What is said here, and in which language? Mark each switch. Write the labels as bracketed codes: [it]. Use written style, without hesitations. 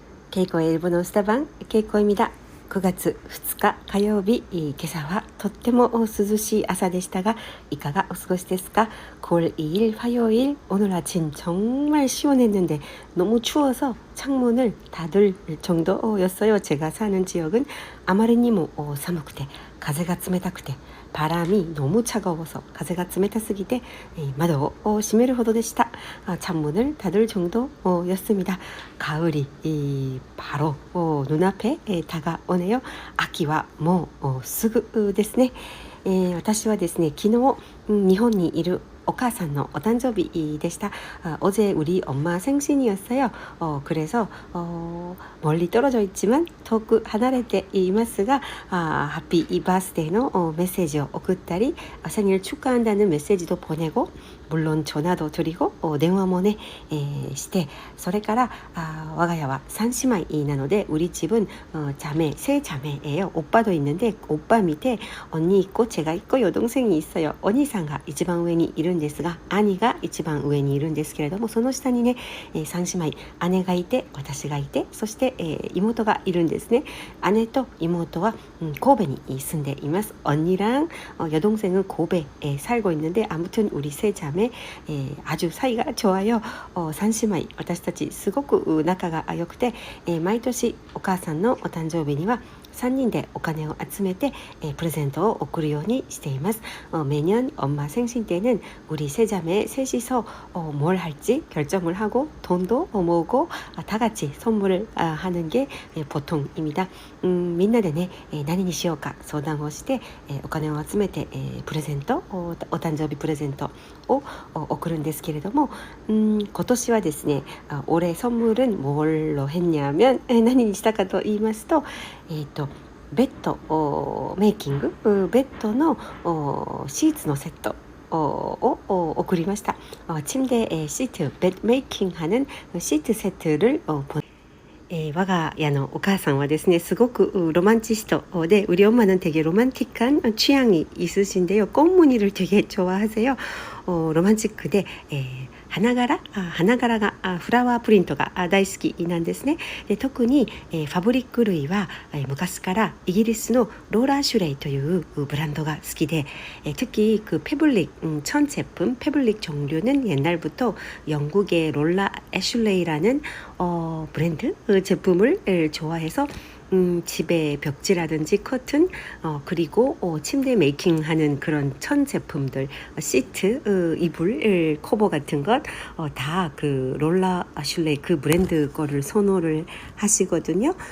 [ja] 稽古英語のスタバン稽古意味だ。9月2日火曜日、今朝はとっても涼しい朝でしたが、いかがお過ごしですか? [ko] 9월 2일 화요일 오늘 아침 정말 시원했는데 너무 추워서 창문을 닫을 정도였어요. 제가 사는 지역은 [ja] 아마리니모 寒くて風が冷たくて [ko] 바람이 너무 차가워서 [ja] 風が冷たすぎて窓を閉めるほどでした。 [ko] 창문을 닫을 정도였습니다. 가을이 바로 눈앞에 다가오네요. [ja] 秋はもうすぐですね。私はですね、昨日日本にいるお母さんのお誕生日でした。 [ko] 어제 우리 엄마 생신이었어요. 그래서 멀리 떨어져 있지만 [ja] 遠く離れていますが、ハッピーバースデーのメッセージを送ったり、 [ko] 생일 축하한다는 메시지도 보내고, 물론 전화도 드리고, [ja] 電話もね、して、それから我が家は三姉妹なので, [ko] 우리 집은 자매, 세 자매예요. 오빠도 있는데 오빠 밑에 언니 있고 제가 있고 여동생이 있어요. [ja] 언니상가 一番上にいるんですが、兄が一番上にいるんですけれども、その下にね、三姉妹、姉がいて私がいて、そして、妹がいるんですね。姉と妹は、神戸に住んでいます。 [ko] 언니랑 여동생은 고베에 살고 있는데, 아무튼 우리 세 자매 아주 사이가 좋아요. [ja] 三姉妹、私たちすごく仲が良くて、毎年お母さんのお誕生日には3人でお金を集めてプレゼントを送るようにしています。 [ko] 매년 엄마 생신 때는 우리 세 자매 셋이서 뭘 할지 결정을 하고 돈도 모으고 다 같이 선물을 하는 게 보통입니다. [ja] みんなでね、何にしようか相談をして、お金を集めて、プレゼント、お誕生日プレゼントを送るんですけれども、今年はですね、 [ko] 올해 선물은 뭘로 했냐면 [ja] 何にしたかと言いますと、ベッドメイキング、ベッドのシーツのセットを送りました。 [ko] 침대 시트, 베드 메이킹 하는 시트 세트를 [ja] 我が家のお母さんはですね、すごくロマンチストで, [ko] 우리 엄마는 되게 로man틱한 취향이 있으신데요. 꽃무늬를 되게 좋아하세요. [ja] 로man틱で,花柄がフラワープリントが大好きなんですね。で、特にファブリック類は昔からイギリスのローラ・シュレイというブランドが好きで, [ko] 특히 그 패블릭 천 제품, 패블릭 종류는 옛날부터 영국의 롤라 애슐레이라는 브랜드 제품을 좋아해서 집에 벽지라든지 커튼, 그리고 침대 메이킹하는 그런 천 제품들, 시트, 이불 커버 같은 것 다 그 롤라 아슐레이 그 브랜드 거를 선호를 하시거든요.